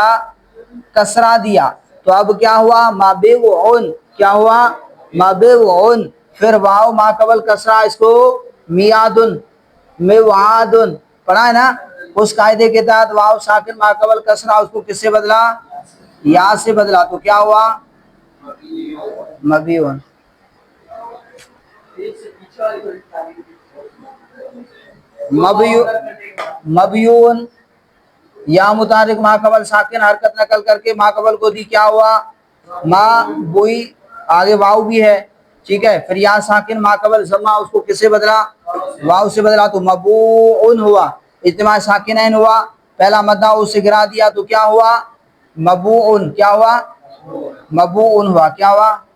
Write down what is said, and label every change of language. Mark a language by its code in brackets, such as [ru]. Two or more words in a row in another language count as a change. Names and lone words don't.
[ur] کسرہ دیا. تو اب کیا ہوا؟ مبوعن. کیا ہوا؟ مبوعن. پھر واو ما قبل کسرہ، اس کو میادن موعادن پڑھا ہے نا. اس قاعدے کے تحت واو ساکن ما قبل کسرہ اس کو کس سے بدلا؟ یا سے بدلا. تو کیا ہوا؟ مبیعن. مبیعن یا متحرک ما قبل ساکن حرکت نقل کر کے ما قبل کو دی. کیا ہوا؟ ما بوئی. آگے واو بھی ہے. ٹھیک ہے. پھر یا ساکن ما قبل ضمہ اس کو کس سے بدلا؟ واو سے بدلا. تو مبوعن ہوا. اجتماع ساکنین ہوا. پہلا مدہ اس سے گرا دیا تو کیا ہوا؟ مبوعن. کیا ہوا؟ مبوعن ہوا. کیا ہوا؟